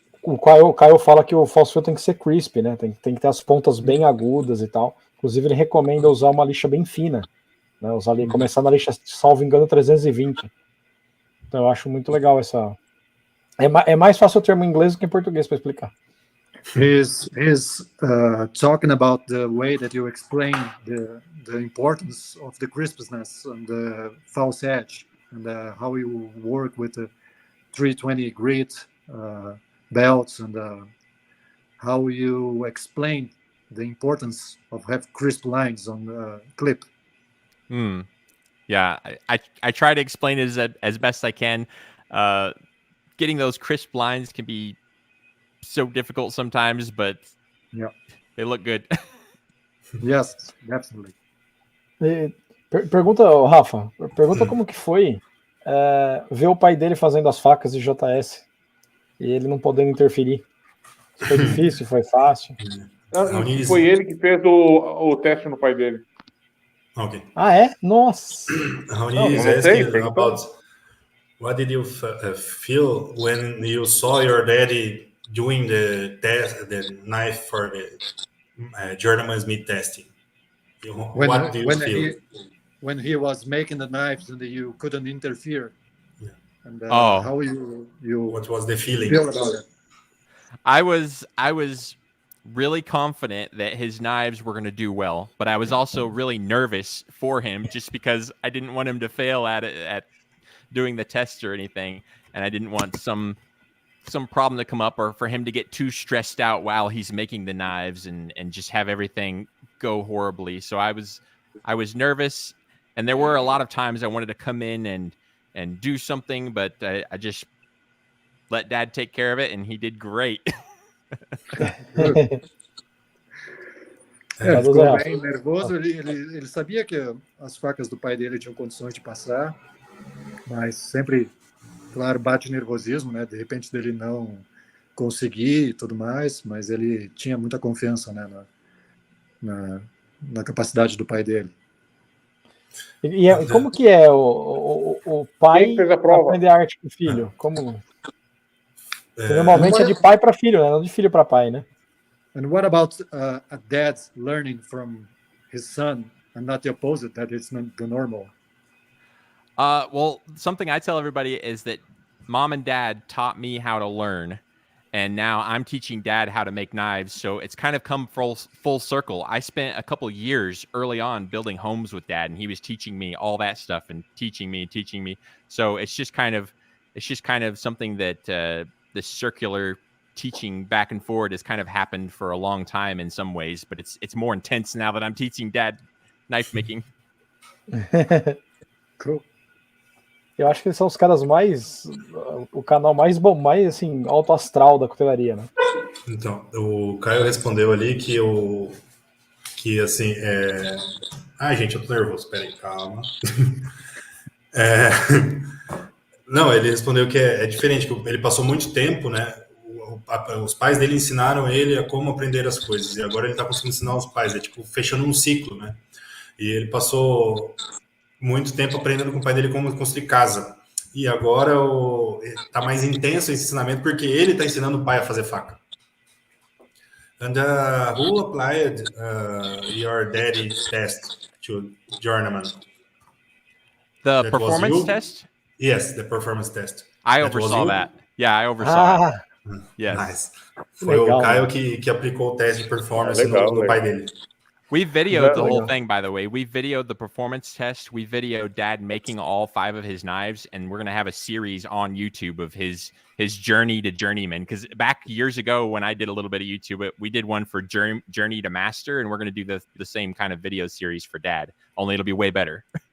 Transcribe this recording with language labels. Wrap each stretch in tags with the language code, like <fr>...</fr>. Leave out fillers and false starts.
<pt>o Caio fala que o false fill tem que ser crisp, né? Tem que ter as pontas bem agudas e tal. Inclusive, ele recomenda usar uma lixa bem fina. Né? Começar na lixa, salvo engano, 320. Então, eu acho muito legal essa... É mais fácil o termo em inglês do que em português para explicar.</pt> <en>He's talking about the way that you explain the importance of the crispness and the false edge, and how you work with the 320 grit belts, and how you explain the importance of have crisp lines on the clip. Yeah, I try to explain it as best I can. Getting those crisp lines can be so difficult sometimes, but they look good. Yes, definitely.</en> <pt>Pergunta, Rafa, como que foi ver o pai dele fazendo as facas de JS e ele não podendo interferir. Foi difícil, foi fácil? Foi ele que fez o teste no pai dele.</pt> <en>Okay.</en> <pt>Ah, é? Nossa!</pt> <en>Raoni is asking about what did you feel when you saw your daddy doing the knife for the German Smith testing? What do you feel? When he was making the knives and you couldn't interfere, and how you what was the feeling? Feel about it? I was really confident that his knives were going to do well, but I was also really nervous for him just because I didn't want him to fail at doing the test or anything, and I didn't want some problem to come up or for him to get too stressed out while he's making the knives and just have everything go horribly. So I was nervous, and there were a lot of times I wanted to come in and do something, but I just let Dad take care of it, and he did great.</en> <pt>Ele ficou bem nervoso, ele sabia que as facas do pai dele tinham condições de passar, mas sempre, claro, bate nervosismo, né? De repente dele não conseguir e tudo mais, mas ele tinha muita confiança, né, na capacidade do pai dele. E como que é o pai aprender arte com o filho? Como... Normalmente é de pai para filho, né? Não de filho para pai, né?</pt> <en>And what about a dad learning from his son and not the opposite, that it's not the normal? Well, something I tell everybody is that mom and dad taught me how to learn, and now I'm teaching dad how to make knives. So it's kind of come full circle. I spent a couple years early on building homes with dad, and he was teaching me all that stuff and teaching me. So it's just kind of something that this circular teaching back and forward has kind of happened for a long time in some ways, but it's more intense now that I'm teaching dad knife making. Cool.</en> <pt>Eu acho que eles são os caras o canal mais assim, alto astral da cutelaria, né? Então, o Caio respondeu ali que assim, ai, gente, eu tô nervoso, peraí, calma. Não, ele respondeu que é diferente, que ele passou muito tempo, né? Os pais dele ensinaram ele a como aprender as coisas, e agora ele tá conseguindo ensinar os pais, tipo, fechando um ciclo, né? E ele passou muito tempo aprendendo com o pai dele como construir casa. E agora tá mais intenso esse ensinamento porque ele tá ensinando o pai a fazer faca.</pt> <en>And who applied your daddy's test to Journeyman? The performance test? Yes, the performance test. I oversaw that. Yeah, I oversaw it. Yes. Nice.</en> <pt>Foi legal, o Caio que aplicou o teste de performance no pai dele.</pt> <en>We videoed the whole thing, by the way. We videoed the performance test. We videoed Dad making all 5 of his knives, and we're going to have a series on YouTube of his journey to journeyman. Because back years ago when I did a little bit of YouTube, we did one for journey to master, and we're going to do the same kind of video series for Dad, only it'll be way better.</en>